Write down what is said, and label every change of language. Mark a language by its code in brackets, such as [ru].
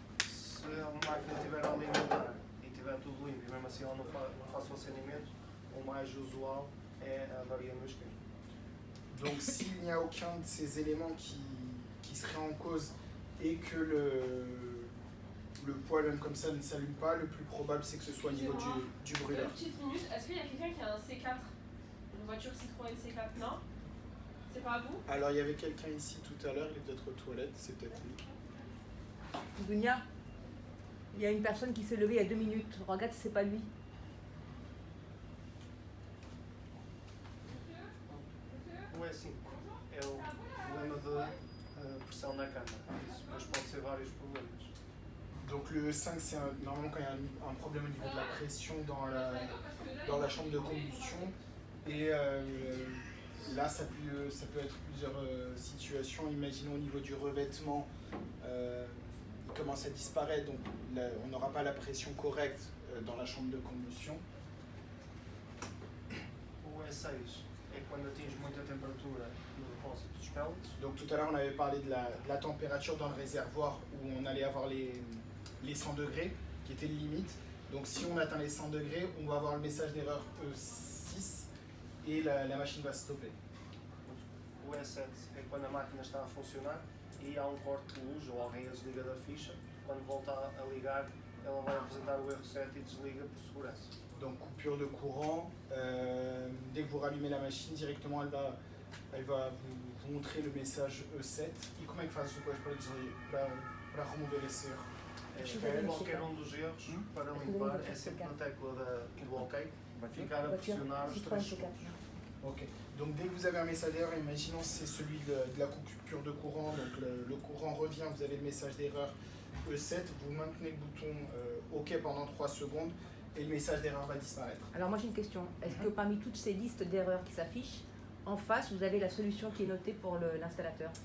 [pt] Se a máquina estiver a alimentar e estiver tudo limpo e mesmo assim ela não faça o acendimento, o mais usual é a avaria no isqueiro. [fr] Donc s'il n'y a aucun de ces éléments qui serait en cause et que le poêle même comme ça ne s'allume pas, le plus probable c'est que ce soit au niveau du brûleur. Une petite minute, est-ce qu'il y a quelqu'un qui a un C4? Une voiture Citroën C4? Non? C'est pas vous? Alors il y avait quelqu'un ici tout à l'heure, il est peut-être aux toilettes, c'est peut-être lui. Dunia, il y a une personne qui s'est levée il y a 2 minutes. Regarde si c'est pas lui. [pt] O E5 é o problema da pressão na câmara. Isso depois pode ser vários problemas. [fr] Donc le 5, c'est normalement quand il y a un problème au niveau de la pression dans la chambre de combustion. Et là, ça peut être plusieurs situations. Imaginons au niveau du revêtement, il commence à disparaître, donc là, on n'aura pas la pression correcte dans la chambre de combustion. [pt] O E6 é quando atinge muita temperatura no depósito dos pellets. [fr] Donc tout à l'heure, on avait parlé de la température dans le réservoir où on allait avoir les 100 degrés, qui était le limite. Donc si on atteint les 100 degrés, on va avoir le message d'erreur E6 et la machine va se stopper. [pt] O E7 é quando a máquina está a funcionar e há um corte de luz ou alguém a desliga da ficha. Quando volta a ligar, ela vai apresentar o erro 7 e desliga por segurança. [fr] Donc coupure de courant, dès que vous rallumez la machine, directement elle va vous montrer le message E7. [pt] E como é que faz depois para remover esse erro? Qualquer um dos erros para limpar é sempre na tecla do OK, ficar a pressionar os 3 segundos. [fr] Ok, donc dès que vous avez un message d'erreur, imaginons c'est celui de la coupure de courant, donc le courant revient, vous avez le message d'erreur E7, vous maintenez le bouton OK pendant 3 secondes et le message d'erreur va disparaître. Alors moi j'ai une question. Est-ce que parmi toutes ces listes d'erreurs qui s'affichent, en face vous avez la solution qui est notée pour l'installateur?